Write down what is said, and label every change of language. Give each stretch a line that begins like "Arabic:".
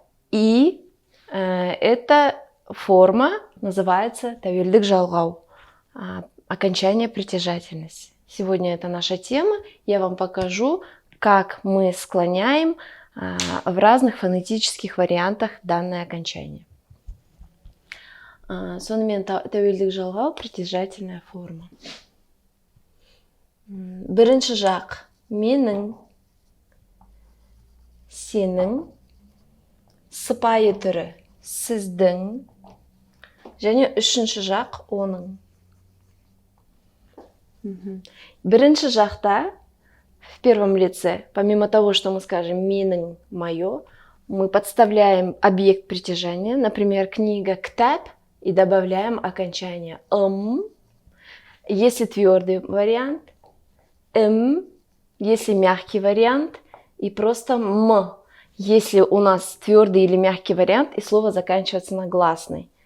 Russian: И эта форма называется тәуелдік жалғау, окончание притяжательности. Сегодня это наша тема. Я вам покажу, как мы склоняем в разных фонетических вариантах данное окончание.
Kazakh: Сонымен тәуелдік жалғау
Russian: притяжательная форма.
Kazakh: Бірінші жақ менің, сенің, сыпайы түрі сіздің, және үшінші жақ оның.
Russian: Бірінші жақта, в первом лице, помимо того, что мы скажем менің, моё, мы подставляем объект притяжения, например, книга «ктаб», и добавляем окончание если твердый вариант, если мягкий вариант, и просто если у нас твердый или мягкий вариант, и слово заканчивается на гласной.